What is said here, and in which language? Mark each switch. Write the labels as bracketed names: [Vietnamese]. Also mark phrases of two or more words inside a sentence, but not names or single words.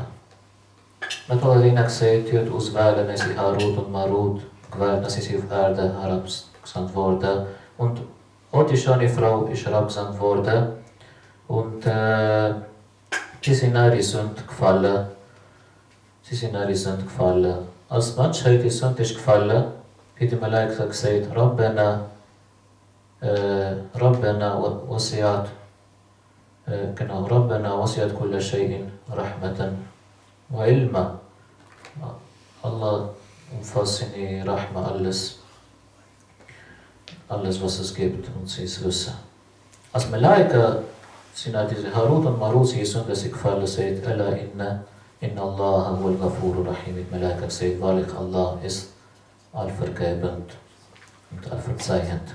[German] Man hat ihnen gesagt, ihr auswählen, wenn sie Harut und Marut gewählt, dass sie auf der Erde herabgesandt wurden. Und auch die schöne Frau ist herabgesandt worden. Und die sind in ihre Sünde gefallen. Als die Menschheit die Sünde ist gefallen, hat die Malaika gesagt, [Arabic] ربنا وسعت كل شيء رحمة وعلما. [German] Allah umfasst in die Rahma alles, was es gibt, und sie es wissen. Als Malaika sind diese Harut und Marut, sie Sünde sie gefallen, sagt, [Arabic] ألا إن الله هو الغفور الرحيم. [German] Die Malaika sagt, wahrlich Allah ist allvergebend und allverzeihend.